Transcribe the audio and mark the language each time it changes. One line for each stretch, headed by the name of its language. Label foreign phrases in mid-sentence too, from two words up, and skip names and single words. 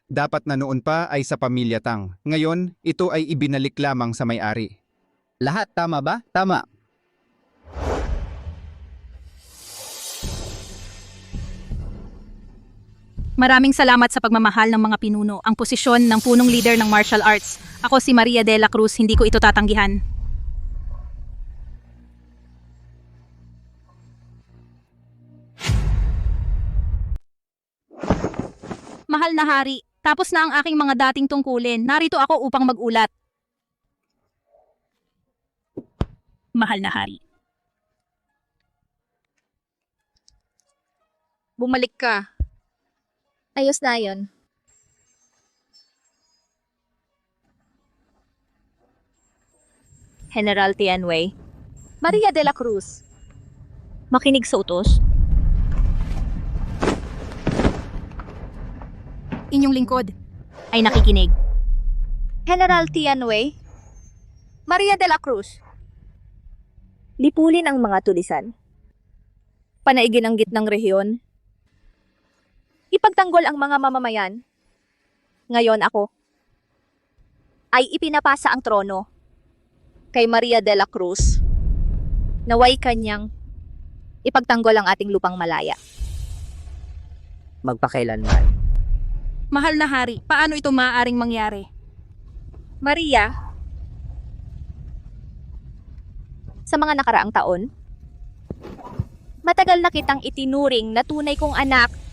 Filipino: Dapat na noon pa ay sa pamilya Tang. Ngayon, ito ay ibinalik lamang sa may-ari. Lahat tama ba? Tama. Maraming salamat sa pagmamahal ng mga pinuno. Ang posisyon ng punong leader ng
English: martial arts.
Filipino: Ako si Maria de la Cruz, hindi ko ito tatanggihan. Mahal na hari, tapos na ang aking mga dating tungkulin. Narito ako upang mag-ulat. Mahal na hari. Bumalik ka. Ayos na yun. General Tianwei. Maria de la Cruz. Makinig sa utos. Inyong lingkod ay nakikinig. General Tianwei. Maria de la Cruz. Lipulin ang mga tulisan. Panaigin ang gitnang rehiyon. Ipagtanggol ang mga mamamayan. Ngayon ako ay ipinapasa ang trono kay Maria de la Cruz. Naway kanyang ipagtanggol ang ating lupang malaya. Magpakailanman. Mahal na hari, paano ito maaaring mangyari? Maria, sa mga nakaraang taon, matagal na kitang itinuring na tunay kong anak.